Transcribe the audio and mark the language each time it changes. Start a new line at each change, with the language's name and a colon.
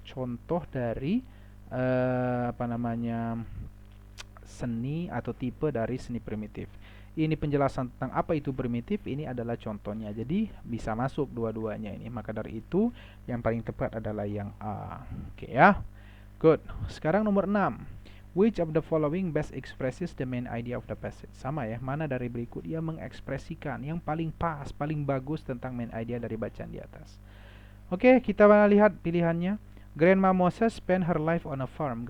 Indonesian: Contoh dari apa namanya, seni atau tipe dari seni primitif. Ini penjelasan tentang apa itu primitif, ini adalah contohnya. Jadi bisa masuk dua-duanya ini. Maka dari itu yang paling tepat adalah yang A. Oke ya. Good. Sekarang nomor 6.
English: Which of the following best expresses the main idea of the passage?
Indonesian: Sama ya, mana dari berikut yang mengekspresikan yang paling pas, paling bagus tentang main idea dari bacaan di atas. Oke, kita lihat pilihannya.
English: Grandma Moses spent her life on a farm.